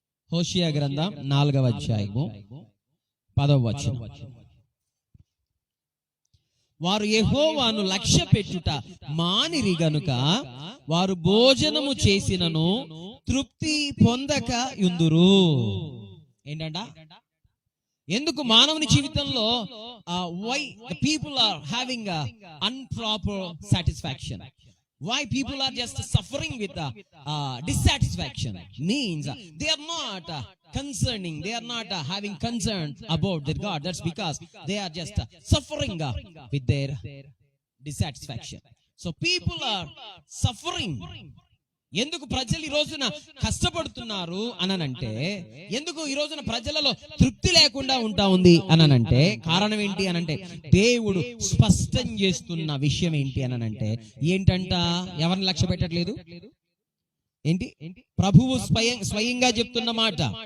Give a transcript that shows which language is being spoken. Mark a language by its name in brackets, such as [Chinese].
[Telugu] హోషేయ గ్రంథం 4వ అధ్యాయము 10వ వచనం. వారు యెహోవాను లక్ష్య పెట్టుట మానిరి గనుక వారు భోజనము చేసినను తృప్తి పొందక యుందురు. ఏంటంట? ఎందుకు మానవుని జీవితంలో [English] why the people are having a improper satisfaction? Why people are just suffering with dissatisfaction? Means they are not concerning, they are not having concern about their God. That's because they are just suffering with their dissatisfaction. So people are suffering. [Telugu] ఎందుకు ప్రజలు ఈ రోజున కష్టపడుతున్నారు అనంటే, ఎందుకు ఈ రోజున ప్రజలలో తృప్తి లేకుండా ఉంటా ఉంది అనంటే కారణం ఏంటి అనంటే, దేవుడు స్పష్టం చేస్తున్న విషయం ఏంటి అనంటే, ఏంటంట? ఎవరిని లక్ష్య పెట్టట్లేదు. ఏంటి? ప్రభువు స్వయంగా చెప్తున్న మాట.